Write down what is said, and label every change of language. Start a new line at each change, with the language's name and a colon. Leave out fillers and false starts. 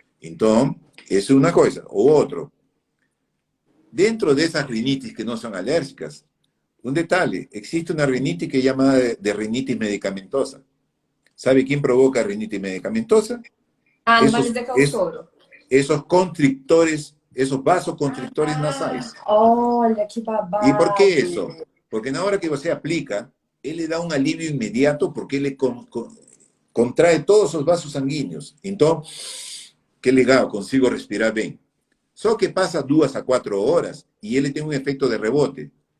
Portuguese: Então, essa é uma coisa. O outro, dentro dessas rinites que não são alérgicas, um detalhe, existe uma rinite que é chamada de rinite medicamentosa.
Spanish: ¿Sabe quién provoca rinitis medicamentosa?
Portuguese: Ah, não vai me dizer que é o soro.
Spanish: Esos constrictores, esos vasoconstrictores
Portuguese: nasais. Olha, que
Spanish: ¿Y por qué
Portuguese: babado.
Spanish: eso?
Portuguese: Porque na hora que você aplica,
Spanish: él le da un alivio inmediato
Portuguese: porque ele contrae todos os vasos sanguíneos. Então, que legal, consigo respirar bem. Só que passa 2 a 4 horas e ele tem um efeito de rebote.